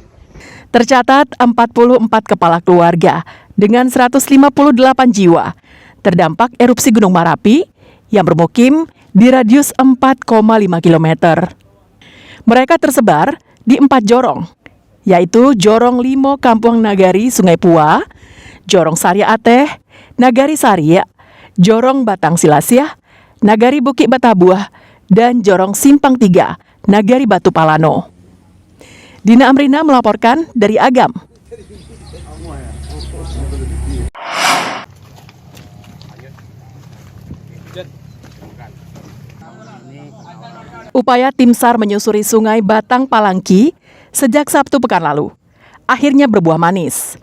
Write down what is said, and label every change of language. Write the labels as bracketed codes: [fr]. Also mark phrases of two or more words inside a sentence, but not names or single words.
[id] Tercatat 44 kepala keluarga dengan 158 jiwa terdampak erupsi Gunung Merapi yang bermukim di radius 4,5 km. Mereka tersebar di 4 jorong, yaitu Jorong Limo Kampung Nagari Sungai Pua, Jorong Sarya Ateh, Nagari Sarya, Jorong Batang Silasyah, Nagari Bukit Batabuah, dan Jorong Simpang 3, Nagari Batu Palano. Dina Amrina melaporkan dari Agam. Upaya tim SAR menyusuri Sungai Batang Palangki sejak Sabtu pekan lalu akhirnya berbuah manis.